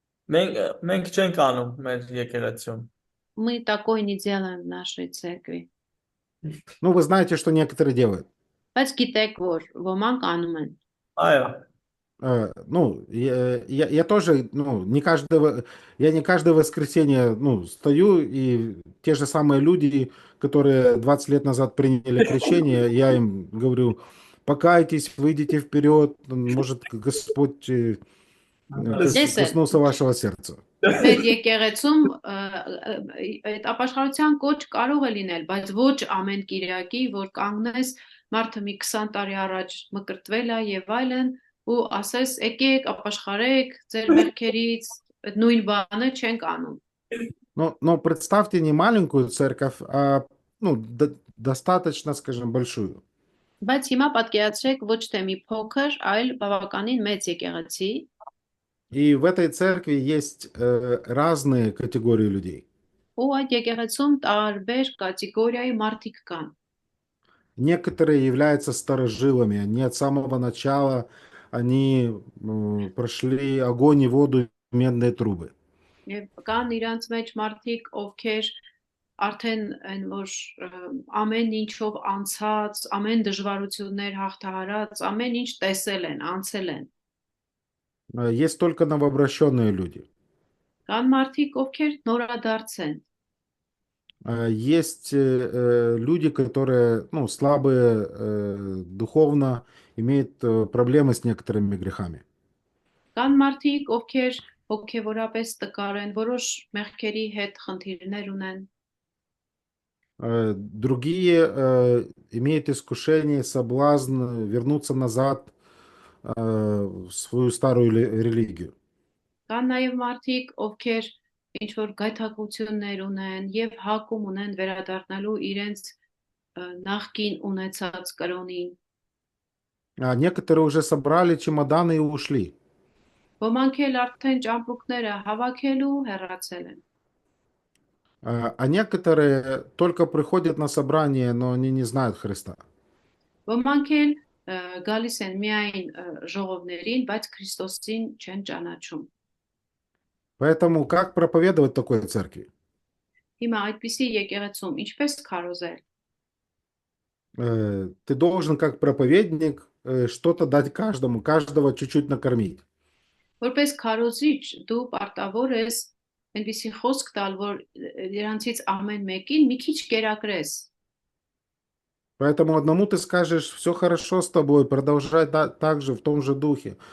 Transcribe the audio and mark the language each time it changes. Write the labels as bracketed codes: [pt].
[hy] Մենք չենք անում մեր եկեղեցիում։ [ru] Мы такое не делаем в нашей церкви։ Ну, вы знаете, что некоторые делают. [hy] Բայց գիտեք որ ոմանք անում են։ Այո։ [ru] Ну, я тоже, ну, я не каждое воскресенье, ну, стою, и те же самые люди, которые 20 лет назад приняли крещение, я им говорю, покайтесь, выйдите вперед, может, Господь [hy] Տեսել, [ru] коснулся вашего сердца. [hy] մեր եկեղեցում այդ ապաշխարության կոչ կարող է լինել, բայց ոչ ամեն Կիրակի, որ կանգնես մարդը մի 20 տարի առաջ մկրտվել է եւ այլն ու ասես եկեք ապաշխարեք ձեր մեղքերից այդ նույն բանը չենք անում։ [ru] Но представьте не маленькую церковь, а, ну, достаточно, скажем, большую. [hy] Բայց հիմա պատկերացրեք ոչ թե մի փոքր, այլ բավականին մեծ եկեղեցի, [ru] И в этой церкви есть разные категории людей. [hy] ու այդ եկեղեցում տարբեր կատեգորիայի մարդիկ կան։ [ru] Некоторые являются старожилами, они от самого начала, они прошли огонь и воду, медные трубы. [hy] Եվ կան իրանց մեջ մարդիկ, ովքեր արդեն այն որ ամեն ինչով անցած, ամեն դժվարություններ հաղթահարած, ամեն ինչ տեսել են, անցել են։ [ru] Есть только новообращенные люди. [hy] Կան մարդիկ, ովքեր նորադարձ են։ [ru] Есть люди, которые, ну, слабые духовно, имеют проблемы с некоторыми грехами. [hy] Կան մարդիկ, ովքեր հոգևորապես տկար են, որոշ մեղքերի հետ խնդիրներ ունեն։ [ru] Другие имеют искушение, соблазн вернуться назад в свою старую религию. [hy] Կան նաև մարդիկ, ովքեր ինչ որ գայթակղություններ ունեն եւ հակում ունեն վերադառնալու իրենց նախկին ունեցած կրոնին։ [ru] А некоторые уже собрали чемоданы и ушли. [hy] Ոմանք էլ արդեն ճամպրուկները հավաքելու հեռացել են։ [ru] А некоторые только приходят на собрание, но они не знают Христа. [hy] Ոմանք էլ գալիս են միայն ժողովներին, բայց Քրիստոսին չեն ճանաչում։ [ru] Поэтому как проповедовать такой церкви? [hy] Հիմա այդպիսի եկեղեցում ինչպես քարոզել։ [ru] Ты должен как проповедник что-то дать каждому, каждого чуть-чуть накормить. [hy] Որպես քարոզիչ դու պարտավոր ես այնպիսի խոսք տալ, որ դրանցից ամեն մեկին մի քիչ կերակրես։ [ru] Поэтому одному ты скажешь, все хорошо с тобой, продолжай так же, в том же духе.